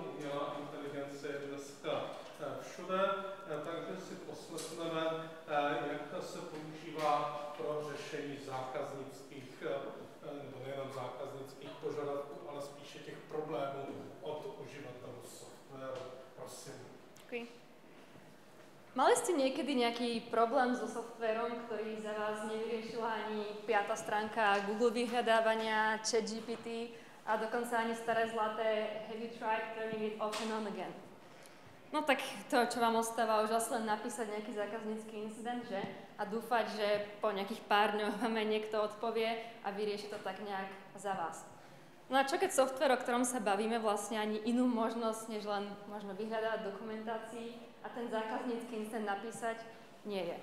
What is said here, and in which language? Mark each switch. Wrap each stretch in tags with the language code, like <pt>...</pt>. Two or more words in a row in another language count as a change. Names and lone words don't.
<cs>Umělá inteligence je dneska všude, takže si poslechneme, jak se používá pro řešení zákaznických, nebo nejenom zákaznických požadavků, ale spíše těch problémů od uživatelů softwaru. Prosím. Děkuji.</cs> <sk>Mali ste niekedy nejaký problém so softverom, ktorý za vás nevyriešila ani 5. stránka Google vyhľadávania, ChatGPT a dokonca ani staré zlaté</sk> <en>Have you tried turning it off and on again?</en> <sk>No tak to, čo vám ostáva, už len napísať nejaký zákaznícky incident, že? A dúfať, že po nejakých pár dňoch vám niekto odpovie a vyrieši to tak nejak za vás. No a čo keď software, o ktorom sa bavíme, vlastne ani inú možnosť, než len možno vyhľadávať dokumentácii a ten zákaznícky incident napísať, nie je.</sk>